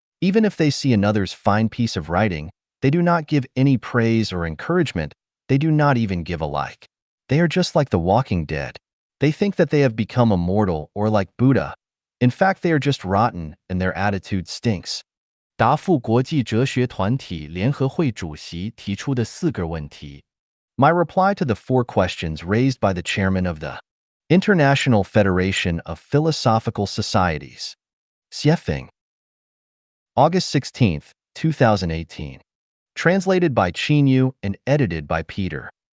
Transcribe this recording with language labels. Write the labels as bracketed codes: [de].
[en] Even if they see another's fine piece of writing, they do not give any praise or encouragement, they do not even give a like. They are just like the walking dead. They think that they have become immortal or like Buddha. In fact, they are just rotten and their attitude stinks. [zh] 答复国际哲学团体联合会主席提出的4个问题。 [en] My reply to the 4 questions raised by the chairman of the International Federation of Philosophical Societies, Xiefeng. August 16, 2018. Translated by Qin Yu and edited by Peter.